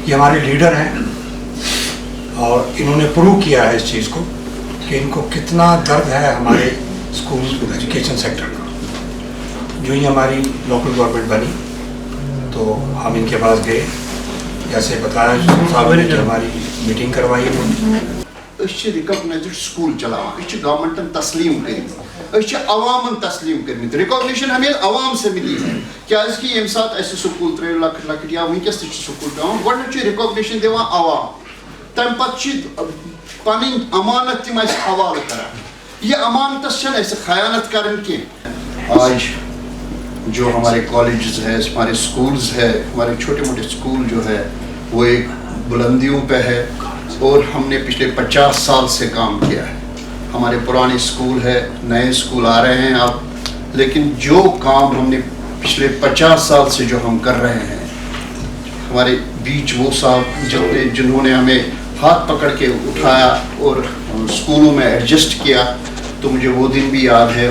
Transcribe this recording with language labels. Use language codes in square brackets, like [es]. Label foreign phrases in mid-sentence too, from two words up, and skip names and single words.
[ur] یہ ہمارے لیڈر ہیں اور انہوں نے پروو کیا ہے اس چیز کو کہ ان کو کتنا درد ہے ہمارے [en] school education sector [ur] کا۔ جو ہی ہماری [en] local government [ur] بنی تو ہم ان کے پاس گئے، جیسے بتایا صاحب نے کہ ہماری میٹنگ کروائی انہوں نے۔ [en] recognized school [ks] چلاوان، گورنمنٹن تسلیم کرمت، عوامن تسلیم کرمت، [ur] ریکگنیشن ہمیں عوام سے ملی ہے [ks] کیازِ کہ یم سات اس سکول ترٛٲیِو لۄکٕٹۍ لۄکٕٹۍ یا وٕنکیٚس تہِ چھِ سکول پیٚوان گۄڈنیٚتھ چھُ ریکگنیشن دِوان عوام، تمہِ پتہٕ چھِ پنٕنۍ امانت تِم اَسہِ حوالہٕ کران، یہ امانتس چھنہٕ اَسہِ خیانت کرٕنۍ کینٛہہ۔ [ur] آج جو ہمارے کالجز ہے، ہمارے اسکولز ہے، ہمارے چھوٹے موٹے اسکول جو ہے وہ ایک بلندیوں پہ ہے اور ہم نے پچھلے 50 سال سے کام کیا ہے۔ ہمارے پرانے اسکول ہے، نئے اسکول آ رہے ہیں اب، لیکن جو کام ہم نے پچھلے 50 سال سے جو ہم کر رہے ہیں، ہمارے بیچ وہ صاحب جنہوں نے ہمیں ہاتھ پکڑ کے اٹھایا اور اسکولوں میں ایڈجسٹ کیا، تو مجھے وہ دن بھی یاد ہے۔